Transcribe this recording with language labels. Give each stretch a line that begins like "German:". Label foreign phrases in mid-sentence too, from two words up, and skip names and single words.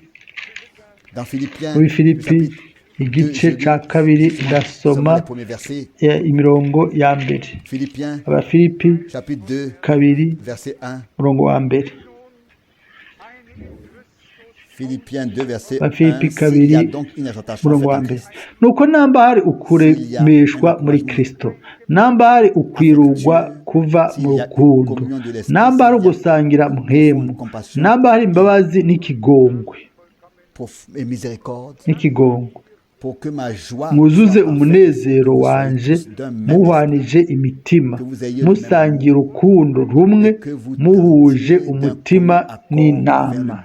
Rundi: Muri Filipi igice cya kabiri ndasoma imirongo ya mbere. Abafilipi kabiri umurongo wa mbere. Abafilipi kabiri umurongo wa mbere. Nuko namba hari ukuremeshwa muri Kristo, namba hari ukwirugwa kuva mu rukundo, namba hari ugusangira mpemu, namba hari imbabazi n'ikigongwe, muzuze umunezero wanje muhwanije imitima, musangira urukundo rumwe, muhuje umutima n'inama.